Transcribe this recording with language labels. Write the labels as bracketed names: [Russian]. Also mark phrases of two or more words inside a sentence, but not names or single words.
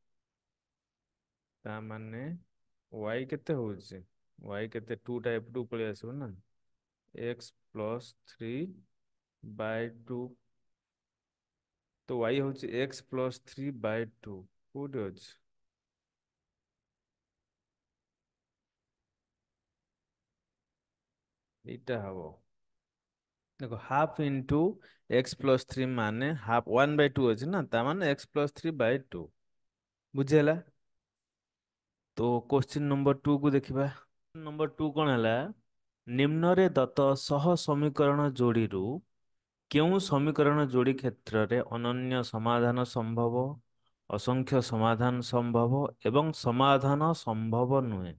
[Odia] ତାମାନେ y କେତେ ହଉଛି? y କେତେ? 2 ଟା ଏପଟକୁ ପଳେଇ ଆସିବ ନା। x + 3/2। ତ y ହଉଛି x + 3/2। କୋଉଠି ଅଛି? ଏଇଟା ହବ, ଦେଖ [English] half into [Odia] x + 3 ମାନେ ହାଫ 1/2 ଅଛି ନା, ତା ମାନେ x + 3/2। ବୁଝିହେଲା? ତ [English] question number [Odia] 2 କୁ ଦେଖିବା। ନମ୍ବର 2 କଣ ହେଲା? ନିମ୍ନରେ ଦତ୍ତ ସହ ସମୀକରଣ ଯୋଡ଼ିରୁ କେଉଁ ସମୀକରଣ ଯୋଡ଼ି କ୍ଷେତ୍ରରେ ଅନନ୍ୟ ସମାଧାନ ସମ୍ଭବ, ଅସଂଖ୍ୟ ସମାଧାନ ସମ୍ଭବ ଏବଂ ସମାଧାନ ସମ୍ଭବ ନୁହେଁ?